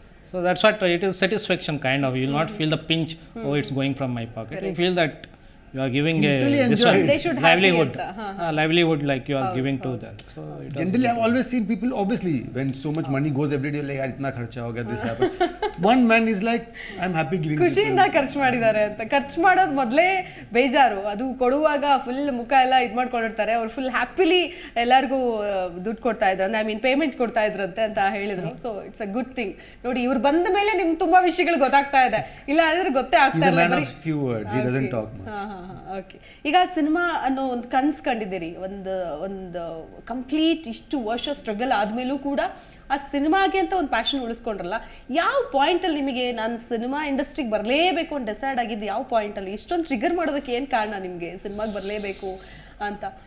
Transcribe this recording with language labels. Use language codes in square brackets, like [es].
[en] So that's what it is, satisfaction kind of. You will not feel the pinch, oh it's going from my pocket. You feel that you are giving a this one, They should happy livelihood, [kn] anta, [en] livelihood like you are giving to that. So it Generally, I've always seen people, obviously, when so much money goes every day, like, [hi] yaar, itna kharcha ho gaya, [en] this happened. One man is like, I'm happy giving [kn] ಖುಷಿಯಿಂದ ಖರ್ಚು ಮಾಡಿದ್ದಾರೆ ಅಂತ. ಖರ್ಚು ಮಾಡೋದು ಮೊದಲೇ ಬೇಜಾರು, ಅದು ಕೊಡುವಾಗ ಫುಲ್ ಮುಖ ಎಲ್ಲ ಇದು ಮಾಡ್ಕೊಂಡಿರ್ತಾರೆ. ಅವ್ರು ಫುಲ್ ಹ್ಯಾಪಿಲಿ ಎಲ್ಲರಿಗೂ ದುಡ್ಡು ಕೊಡ್ತಾ ಇದ್ರು, [en] I mean [kn] ಪೇಮೆಂಟ್ ಕೊಡ್ತಾ ಇದ್ರಂತೆ ಅಂತ ಹೇಳಿದ್ರು. [en] So it's a good thing. [kn] ನೋಡಿ, ಇವ್ರು ಬಂದ ಮೇಲೆ ನಿಮ್ಗೆ ತುಂಬಾ ವಿಷಯಗಳು ಗೊತ್ತಾಗ್ತಾ ಇದೆ, ಇಲ್ಲ ಅಂದ್ರೆ ಗೊತ್ತೇ ಆಗ್ತಾ [en] He's a [kn] ಇಲ್ಲ. [en] man of few words, he doesn't talk much. Okay. [kn] ಈಗ ಸಿನಿಮಾ ಅನ್ನೋ ಒಂದು ಕನ್ಸು ಕಂಡಿದ್ದೀರಿ, ಒಂದು ಕಂಪ್ಲೀಟ್ ಇಷ್ಟು ವರ್ಷ ಸ್ಟ್ರಗಲ್ ಆದಮೇಲೂ ಕೂಡ ಆ ಸಿನಿಮಾಗೆ ಅಂತ ಒಂದು ಪ್ಯಾಷನ್ ಉಳಿಸ್ಕೊಂಡ್ರಲ್ಲ. ಯಾವ ಪಾಯಿಂಟಲ್ಲಿ ನಿಮಗೆ ನಾನು ಸಿನಿಮಾ ಇಂಡಸ್ಟ್ರಿಗೆ ಬರಲೇಬೇಕು ಅಂತ ಡಿಸೈಡ್ ಆಗಿದ್ದು? ಯಾವ ಪಾಯಿಂಟಲ್ಲಿ? ಇಷ್ಟೊಂದು ಟ್ರಿಗರ್ ಮಾಡೋದಕ್ಕೆ ಏನು ಕಾರಣ ನಿಮಗೆ ಸಿನಿಮಾಗೆ ಬರಲೇಬೇಕು ಅಂತ?